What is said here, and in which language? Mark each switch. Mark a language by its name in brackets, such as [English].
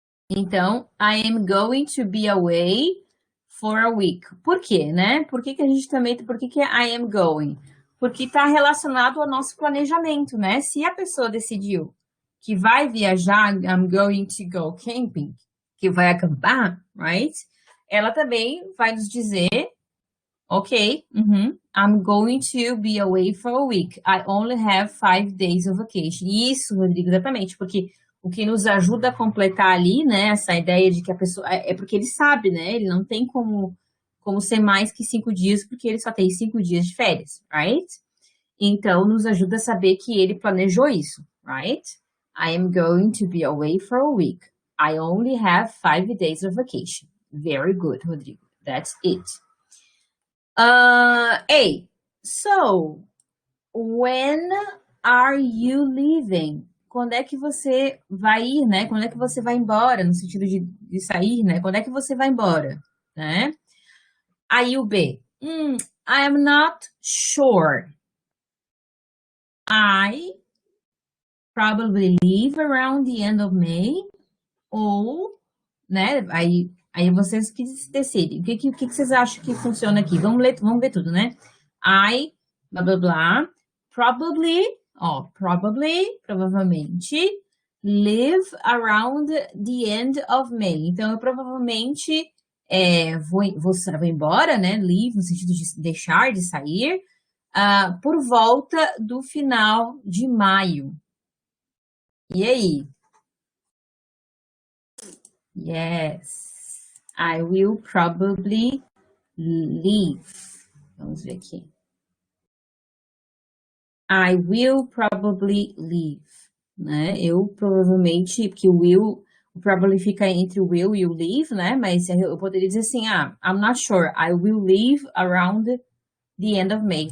[English] Então, I am going to be away for a week. [Portuguese] Por quê, né? Por que que é I am going? Porque está relacionado ao nosso planejamento, né? Se a pessoa decidiu que vai viajar, [English] I'm going to go camping, [Portuguese] que vai acampar, right? Ela também vai nos dizer, [English] ok, I'm going to be away for a week. I only have 5 days of vacation. [Portuguese] Isso, Rodrigo, exatamente, porque o que nos ajuda a completar ali, né, essa ideia de que a pessoa. É porque ele sabe, né? Ele não tem como ser mais que 5 dias, porque ele só tem 5 dias de férias, right? Então, nos ajuda a saber que ele planejou isso, right? [English] I am going to be away for a week. I only have 5 days of vacation. Very good, Rodrigo. That's it. A. So, when are you leaving? [Portuguese] Quando é que você vai ir, né? Quando é que você vai embora, no sentido de sair, né? Quando é que você vai embora, né? [English] Aí o B. I am not sure. I probably leave around the end of May. [Portuguese] Ou, né? Aí vocês que decidem. O que vocês acham que funciona aqui? Vamos ver tudo, né? I, blá blá blá. [English] Probably, ó, provavelmente, live around the end of May. [Portuguese] Então, eu provavelmente vou embora, né? Leave, no sentido de deixar, de sair, por volta do final de maio. E aí? [English] Yes, I will probably leave. [Portuguese] Vamos ver aqui. [English] I will probably leave, né? [Portuguese] Eu provavelmente, porque o probably fica entre o will e o leave, né? Mas eu poderia dizer assim, [English] I'm not sure. I will leave around the end of May.